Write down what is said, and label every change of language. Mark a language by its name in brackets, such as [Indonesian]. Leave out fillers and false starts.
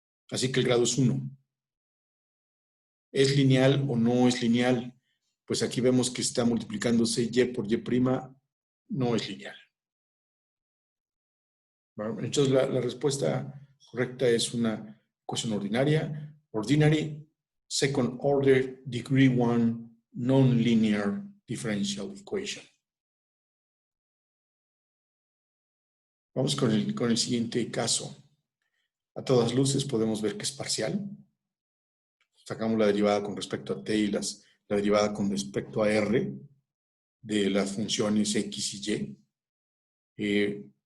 [Spanish] Así que el grado es 1. ¿Es lineal o no es lineal? Pues aquí vemos que está multiplicándose y por y', no es lineal. Bueno, entonces la respuesta correcta es una ecuación ordinaria. [English] Ordinary, second order, degree 1, non-linear differential equation. [Spanish] Vamos con el siguiente caso. A todas luces podemos ver que es parcial. Sacamos la derivada con respecto a t y la derivada con respecto a r de las funciones x y y.